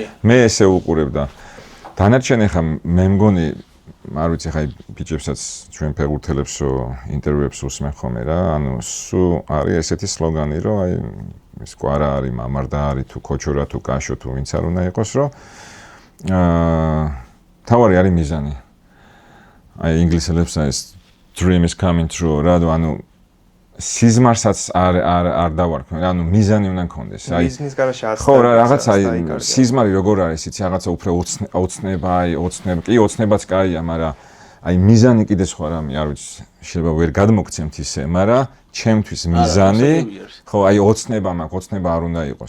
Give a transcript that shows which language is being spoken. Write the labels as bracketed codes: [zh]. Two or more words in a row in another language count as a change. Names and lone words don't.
[ka] მე ესე უყურებ და დანარჩენი ხა მე მგონი არ ვიცი ხა ბიჭებსაც ჩვენ ფეხბურთელებს ინტერვიუებს უსმენ ხოლმე რა, ანუ სულ არის ესეთი სლოგანი, რომ აი ის კვარა არის, მამარდა არის, თუ ქოჩორა, თუ კაშო, თუ ვინც არ უნდა იყოს, რომ თავარი არის მიზანი. აი ინგლისელებს ეს [en] dream is coming true, [ka] რა ანუ სიზმარსაც არ დავარქმე, ანუ მიზანი უნდა გქონდეს. აი მიზნის გარშე არ ხო, რაღაცა სიზმარი როგორ არის, იცი, რაღაცა უფრო ოცნება, კი, ოცნებაც კაია, მაგრამ აი მიზანი კიდე სხვა რამე, არ ვიცი, შეიძლება ვერ გადმოგცემთ ისე, მაგრამ ჩემთვის მიზანი, ხო, აი ოცნება მაქვს, ოცნება არ უნდა იყოს.